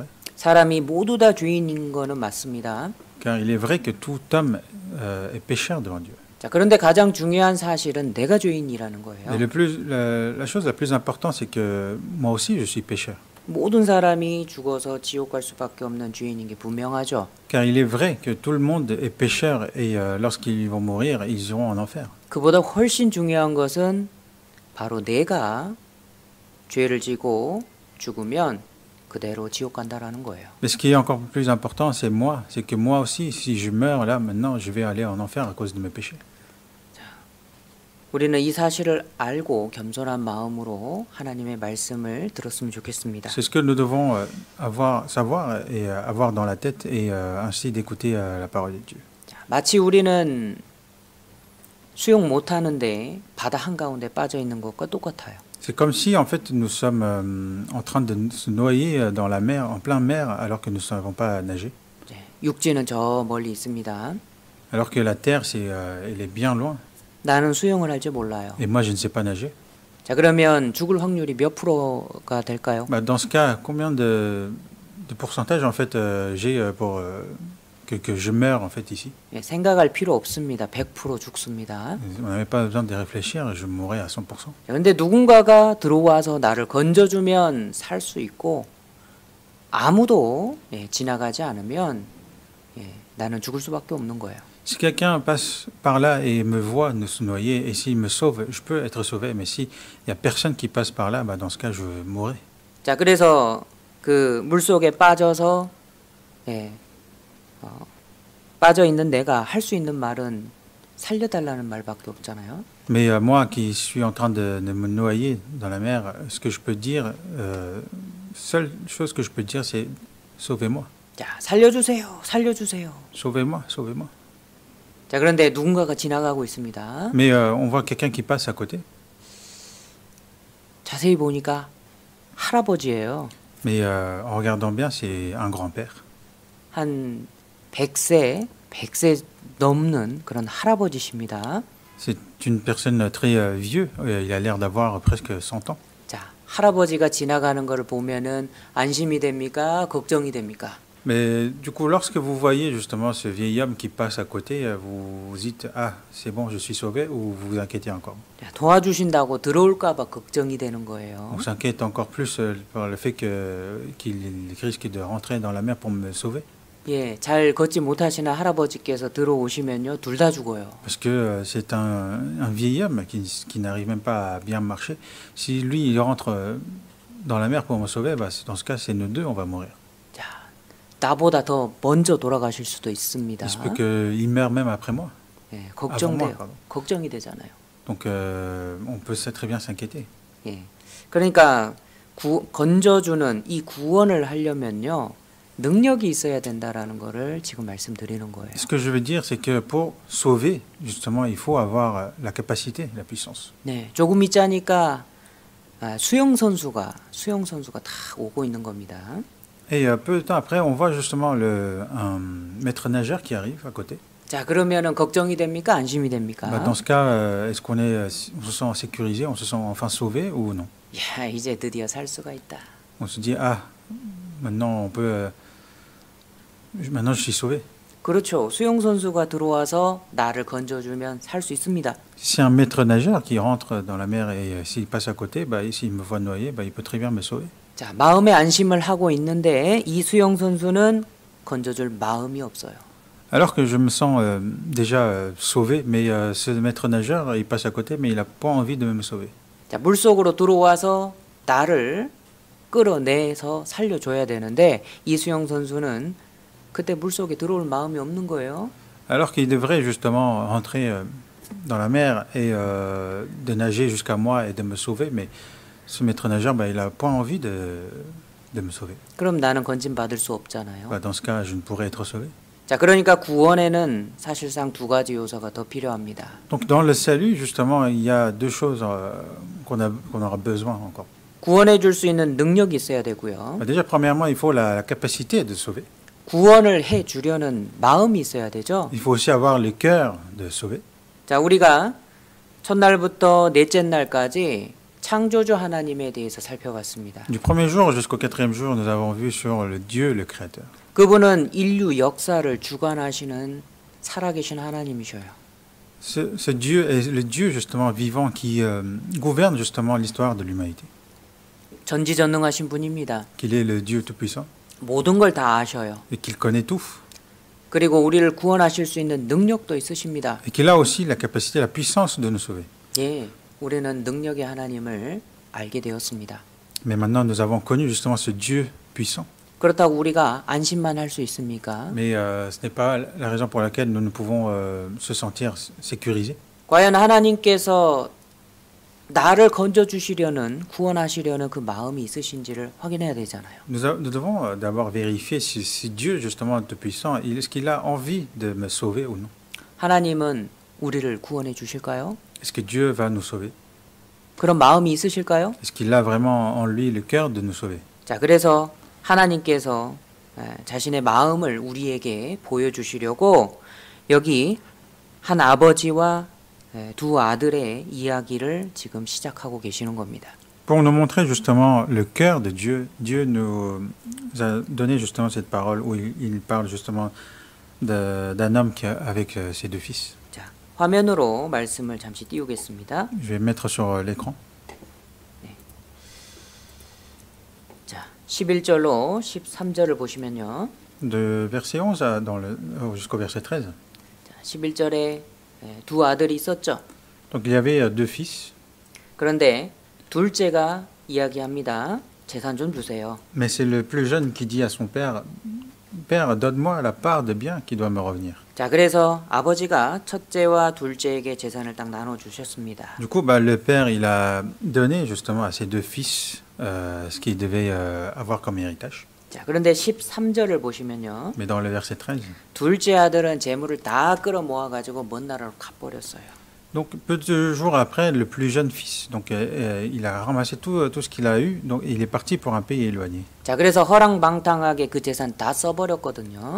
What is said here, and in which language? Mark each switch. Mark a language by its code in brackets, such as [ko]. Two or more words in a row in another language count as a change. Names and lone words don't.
[ko] 사람이 모두 다 죄인인 거는 맞습니다. [fr] Car il est vrai que tout homme est pécheur devant Dieu. [ko] 자, 그런데 가장 중요한 사실은 내가 죄인이라는 거예요. [fr] Mais la chose la plus importante, c'est que moi aussi, je suis pécheur. [ko] 모든 사람이 죽어서 지옥 갈 수밖에 없는 죄인인 게 분명하죠. [fr] Car il est vrai que tout le monde est pécheur et lorsqu'ils vont mourir, ils iront en enfer. [ko] 그보다 훨씬 중요한 것은 바로 내가 죄를 지고 죽으면 그대로 지옥 간다라는 거예요. [fr] Mais ce qui est encore plus important, c'est moi. C'est que moi aussi, si je meurs là, maintenant, je vais aller en enfer à cause de mes péchés. [ko] 우리는 이 사실을 알고 겸손한 마음으로 하나님의 말씀을 들었으면 좋겠습니다. [fr] C'est ce que nous devons savoir et avoir dans la tête et ainsi d'écouter la parole de Dieu. [ko] 자, 마치 우리는 수영 못하는데 바다 한가운데 빠져 있는 것과 똑같아요. [fr] C'est comme si en fait nous sommes en train de se noyer dans la mer, en plein mer, alors que nous ne savons pas nager. [ko] 네, 육지는 저 멀리 있습니다. [fr] Alors que la terre, elle est bien loin. [ko] 나는 수영을 할 줄 몰라요. [fr] Et moi, je ne sais pas nager. [ko] 자, 그러면 죽을 확률이 몇 프로가 될까요? [fr] Bah, dans ce cas, combien de pourcentage en fait j'ai pour que je meure en fait ici? [ko] 예, 생각할 필요 없습니다. 100% 죽습니다. [fr] On n'avait pas besoin de réfléchir, je mourrais à 100%. [ko] 그런데 누군가가 들어와서 나를 건져주면 살 수 있고 아무도 지나가지 않으면 나는 죽을 수밖에 없는 거예요. [fr] Si quelqu'un passe par là et me voit nous se noyer, et s'il me sauve, je peux être sauvé. Mais s'il n'y a personne qui passe par là, bah, dans ce cas, je mourrai. [ko] 자, 그래서 그 물속에 빠져서 빠져 있는 내가 할 수 있는 말은 살려달라는 말밖에 없잖아요. [fr] Mais moi qui suis en train de me noyer dans la mer, ce que je peux dire, seule chose que je peux dire, c'est sauvez-moi. [ko] 자, 살려주세요, 살려주세요. [fr] Sauvez-moi, sauvez-moi. [ko] 자, 그런데 누군가가 지나가고 있습니다. [fr] Mais on voit quelqu'un qui passe à côté. [ko] 자세히 보니까 할아버지예요. [fr] Mais en regardant bien, c'est un grand-père. [ko] 한 100세 넘는 그런 할아버지십니다. [fr] C'est une personne très vieux. Il a l'air d'avoir presque 100 ans. [ko] 자, 할아버지가 지나가는 것을 보면은 안심이 됩니까? 걱정이 됩니까? [fr] Mais du coup, lorsque vous voyez justement ce vieil homme qui passe à côté, vous vous dites ah c'est bon, je suis sauvé, ou vous vous inquiétez encore? [ko] 자, 도와주신다고 들어올까봐 걱정이 되는 거예요. [fr] On s'inquiète encore plus par le fait qu'il risque de rentrer dans la mer pour me sauver. [ko] 예, 잘 걷지 못하시는 할아버지께서 들어오시면요, 둘 다 죽어요. [fr] Parce que c'est un vieil homme qui n'arrive même pas à bien marcher. Si lui il rentre dans la mer pour me sauver, bah, dans ce cas c'est nous deux, on va mourir. [ko] 자, 나보다 더 먼저 돌아가실 수도 있습니다. [fr] Il se peut qu'il meure même après moi. [ko] 예, [fr] Avant moi, [ko] 걱정돼요. [fr] pardon. [ko] 걱정이 되잖아요. [fr] Donc on peut très bien s'inquiéter. [ko] 예, 그러니까 건져주는 이 구원을 하려면요, 능력이 있어야 된다라는 거를 지금 말씀드리는 거예요. [fr] Ce que je veux dire, c'est que pour sauver, justement, il faut avoir la capacité, la puissance. [ko] 네, 조금 있자니까 수영 선수가 다 오고 있는 겁니다. [fr] Et peu de temps après, on voit justement un maître nageur qui arrive à côté. [ko] 자, 그러면은 걱정이 됩니까? 안심이 됩니까? [fr] Bah, dans ce cas, est-ce on se sent sécurisé, on se sent enfin sauvé ou non? [ko] 야, 이제 드디어 살 수가 있다. [fr] On se dit ah, maintenant on peut, maintenant je suis sauvé. [ko] 그렇죠. 수영 선수가 들어와서 나를 건져주면 살 수 있습니다. [fr] Si un maître nageur qui rentre dans la mer et s'il passe à côté, bah, s'il me voit noyer, bah, il peut très bien me sauver. [ko] 자, 마음의 안심을 하고 있는데 이 수영 선수는 건져줄 마음이 없어요. [fr] Alors que je me sens déjà sauvé, mais ce maître nageur, il passe à côté, mais il n'a pas envie de me sauver. [ko] 자, 물속으로 들어와서 나를 끌어내서 살려줘야 되는데 이 수영 선수는 그때 물속에 들어올 마음이 없는 거예요. [fr] Alors qu'il devrait justement rentrer dans la mer et de nager jusqu'à moi et de me sauver, mais ce maître nageur, bah, il n'a pas envie de me sauver. [ko] 그럼 나는 건진받을 수 없잖아요. [fr] Bah, dans ce cas, je ne pourrais être sauvé. [ko] 자, 그러니까 구원에는 사실상 두 가지 요소가 더 필요합니다. [fr] Donc dans le salut, justement, il y a deux choses qu'on aura besoin encore. [ko] 구원해 줄 수 있는 능력이 있어야 되고요. [fr] Bah, déjà, premièrement, il faut la capacité de sauver. [ko] 구원을 해 주려는 마음이 있어야 되죠. [fr] Il faut aussi avoir le cœur de sauver. [ko] 자, 우리가 첫날부터 넷째 날까지 창조주 하나님에 대해서 살펴봤습니다. [fr] Du premier jour jusqu'au quatrième jour, nous avons vu sur le Dieu, le Créateur. [ko] 그분은 인류 역사를 주관하시는 살아계신 하나님이셔요. [fr] Ce Dieu est le Dieu justement vivant qui gouverne justement l'histoire de l'humanité. [ko] 전지전능하신 분입니다. [fr] Qu'il est le Dieu tout-puissant [ko] 모든 걸 다 아셔요. [fr] et qu'il connaît tout. [ko] 그리고 우리를 구원하실 수 있는 능력도 있으십니다. [fr] Et qu'il a aussi la capacité, la puissance de nous sauver. [ko] 예, 우리는 능력의 하나님을 알게 되었습니다. [fr] Mais maintenant, nous avons connu justement ce Dieu puissant. [ko] 그렇다고 우리가 안심만 할 수 있습니까? [fr] Mais ce n'est pas la raison pour laquelle nous ne pouvons se sentir sécurisés. [ko] 과연 하나님께서 나를 건져주시려는 구원하시려는 그 마음이 있으신지를 확인해야 되잖아요. [fr] Nous devons d'abord vérifier si Dieu justement tout-puissant, est-ce qu'il a envie de me sauver ou non? [ko] 하나님은 우리를 구원해 주실까요? [fr] Est-ce que Dieu va nous sauver? [ko] 그런 마음이 있으실까요? [fr] Est-ce qu'il a vraiment en lui le cœur de nous sauver? [ko] 자, 그래서 하나님께서 자신의 마음을 우리에게 보여주시려고 여기 한 아버지와 두 아들의 이야기를 지금 시작하고 계시는 겁니다. [fr] Pour nous montrer justement le cœur de Dieu, Dieu nous a donné justement cette parole où il parle justement d'un homme avec ses deux fils. [ko] 자, 화면으로 말씀을 잠시 띄우겠습니다. [fr] Je vais mettre sur l'écran. [ko] 자, 11절로 13절을 보시면요. [fr] De verset 11 jusqu'au verset 13. [ko] 자, 11절에 두 아들이 있었죠. [fr] Donc il y avait deux fils. [ko] 그런데 둘째가 이야기합니다. 재산 좀 주세요. [fr] Mais c'est le plus jeune qui dit à son père, Père, donne-moi la part de bien qui doit me revenir. [ko] 자, 그래서 아버지가 첫째와 둘째에게 재산을 딱 나눠 주셨습니다. [fr] Du coup, le père, il a donné justement à ses deux fils ce qu'il devait avoir comme héritage. [ko] 자, 그런데 13절을 보시면요. [fr] Mais dans le verset 13. [ko] 둘째 아들은 재물을 다 끌어 모아 가지고 먼 나라로 가버렸어요. [fr] Donc peu de jours après, le plus jeune fils, donc il a ramassé tout ce qu'il a eu, donc il est parti pour un pays éloigné. [ko] 자, 그래서 허랑방탕하게 그 재산 다 써버렸거든요.